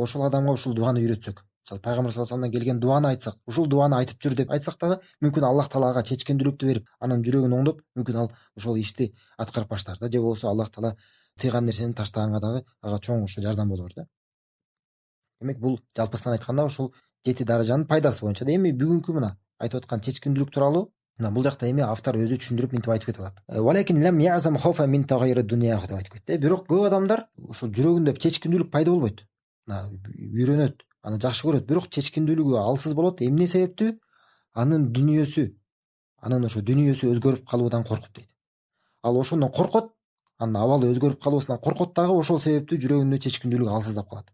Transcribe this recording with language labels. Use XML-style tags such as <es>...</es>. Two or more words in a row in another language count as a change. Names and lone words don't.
<ky>Ошол адамга ушул дуаны үйрөтсөк. Мисалы пайгамбар</ky> <ar>صلى الله عليه</ar> <ky>вассаламдан келген дуаны айтсак, ушул дуаны айтып жүр деп айтсак дагы, мүмкүн Аллах Таала ага чечкиндүүлүктү берип, анын жүрөгүн оңдоп, мүмкүн ал ошол ишти аткарып баштар да, же болбосо Аллах Таала тыйган нерсени таштаганга дагы ага чоң ошо жардам болор да. Демек бул жалпысынан айтканда ушул 7 даражанын пайдасы боюнча да. Эми бүгүнкү мына айтып аткан чечкиндүүлүк тууралуу мына бул жакта эми автор өзү түшүндүрүп мынтип айтып кетип атат.</ky> <ar>ولكن لم يعزم خوفا من تغير الدنيا деп айтып кетти.</ar> <ky>Бирок көп адамдар ушул жүрөгүндө чечкиндүүлүк пайда болбойт. Мына үйрөнөт, аны жакшы көрөт, бирок чечкиндүүлүгү алсыз болот. Эмне себептүү? Анын ошо дүнүйөсү өзгөрүп калуудан коркуп дейт. Ал ошондон коркот, анын абалы өзгөрүп калуусунан коркот дагы, ошол себептүү жүрөгүндө чечкиндүүлүк алсыздап калат.</ky>